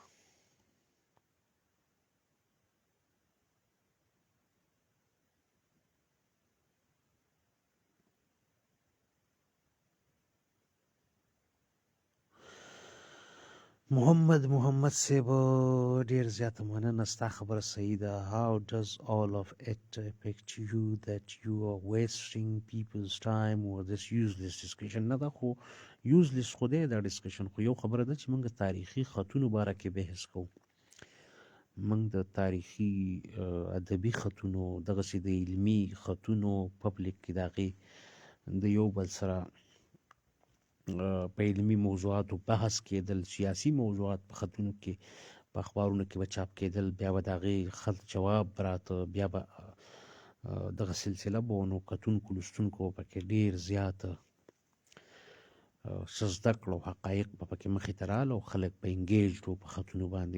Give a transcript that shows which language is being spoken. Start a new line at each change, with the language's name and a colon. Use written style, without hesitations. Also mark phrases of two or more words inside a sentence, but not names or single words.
Pashto: محمد صاحب ډېر زیاته مننه، ستا خبره صحیح ده.
English: How does all of it affect you that you are wasting people's time with this useless discussion؟
Pashto: نه دا خو useless خو دی دا ډسکشن، خو یو خبره ده چې موږ تاریخي خطونو باره کې بحث کوو. موږ د تاریخي ادبي خطونو دغسې د علمي خطونو پبلک کې د هغې د یو بل سره په علمي موضوعاتو بحث کېدل، سیاسي موضوعات په خطونو کې په اخبارونو کې به چاپ کېدل، بیا به د هغې خط جواب راته، بیا به دغه سلسله به نو کتونکو لوستونکو پکې ډېر زیاته څه زده کړه او حقایق به پکې مخې ته راغله او خلک به انګیجډ وو په خطونو باندې.